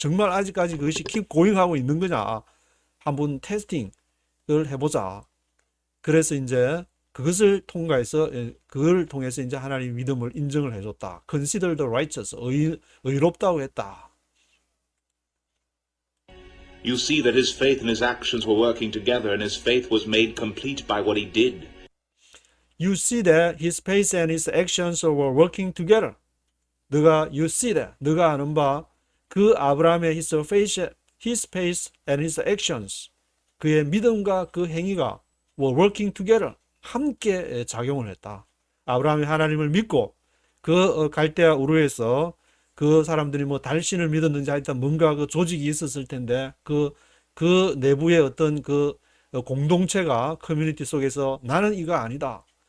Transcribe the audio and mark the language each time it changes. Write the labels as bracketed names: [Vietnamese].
[Korean] 정말 아직까지 그것이 [English] keep going [Korean] 하고 있는 거냐? 한번 테스팅을 해보자. 그래서 이제 그것을 통과해서 그걸 통해서 이제 하나님 믿음을 인정을 해줬다. [English] Considered righteous [Korean] 의롭다고 했다. [English] You see that his faith and his actions were working together, and his faith was made complete by what he did. You see that his faith and his actions were working together. you see that [Korean] 너가 아는 바 그 아브라함의 [English] his faith and his actions [Korean] 그의 믿음과 그 행위가 [English] were working together [Korean] 함께 작용을 했다. 아브라함이 하나님을 믿고 그 갈대아 우르에서 그 사람들이 뭐 달신을 믿었는지 하여튼 뭔가 그 조직이 있었을 텐데 그 내부의 어떤 그 공동체가 커뮤니티 속에서 나는 이거 아니다.